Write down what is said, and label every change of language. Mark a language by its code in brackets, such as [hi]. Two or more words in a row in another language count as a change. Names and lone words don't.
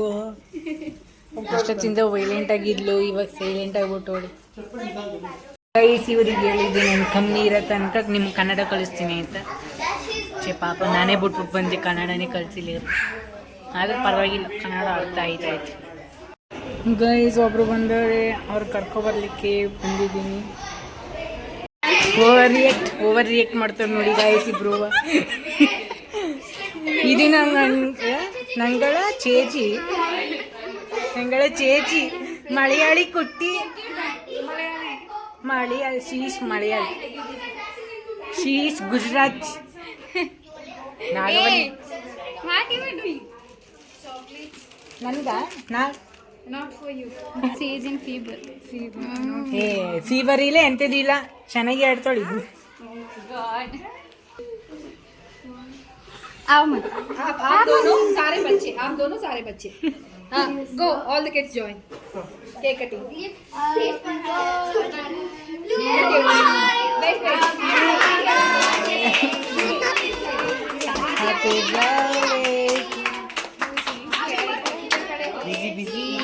[kn] ಅಷ್ಟೊತ್ತಿಂದ ವೈಲೆಂಟ್ ಆಗಿದ್ಲು ಇವಾಗ ಸೈಲೆಂಟ್ ಆಗ್ಬಿಟ್ಟವಳಿ ಗೈಸ್ ಇವ್ರಿಗೆ ಹೇಳಿದ್ದೆ ನನ್ನ ಕಮ್ಮಿ ಇರೋ ತನಕ ನಿಮ್ಗೆ ಕನ್ನಡ ಕಳಿಸ್ತೀನಿ ಅಂತ ಪಾಪ ನಾನೇ ಬಿಟ್ಬಿಟ್ಟು ಬಂದೆ ಕನ್ನಡನೇ ಕಳಿಸಿಲ್ಲ ಆದ್ರೆ ಪರವಾಗಿಲ್ಲ ಕನ್ನಡ ಅರ್ಥ ಆಯ್ತಾಯ್ತು ಗೈಸ್ ಒಬ್ರು ಬಂದವ್ರೆ ಅವ್ರು ಕರ್ಕೊಬರ್ಲಿಕ್ಕೆ ಬಂದಿದ್ದೀನಿ [en] over react [kn] ಮಾಡ್ತಾರೆ ನೋಡಿ ಗೈಸ್ ಇಬ್ರು ಇದು ನಂಗಳ [ml] ചേച്ചി മലയാളി കുട്ടി മലയാളി ഷീസ് ഗുജറാത്ത് നാഗവല്ലി [kn] ನನ್ಗ [en] not for you she is in fever [kn] ಏ ಫೀವರ್ ಇಲ್ಲ ಎಂಥದಿಲ್ಲ ಚೆನ್ನಾಗಿ ಆಡ್ತಾಳೆ ಇದು [hi] आओ मत आप दोनों सारे बच्चे हाँ [en] go all the kids join cake cutting happy birthday बिजी